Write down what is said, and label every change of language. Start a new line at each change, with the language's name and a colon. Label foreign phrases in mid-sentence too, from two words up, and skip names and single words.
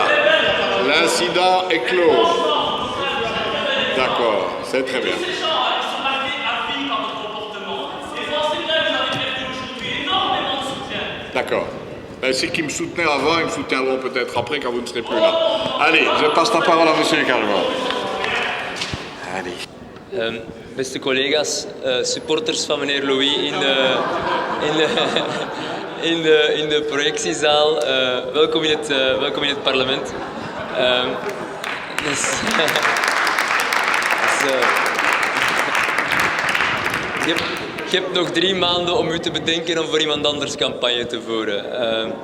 French: L'incident est clos. D'accord. C'est très bien. D'accord. Ben, ceux qui me soutenaient avant, ils me soutiendront peut-être après quand vous ne serez plus là. Allez, je passe la parole à monsieur Carvalho. Allez.
Dutch: Beste collega's, supporters van meneer Louis in de projectiezaal, welkom in het parlement. Je hebt nog 3 maanden om u te bedenken om voor iemand anders campagne te voeren.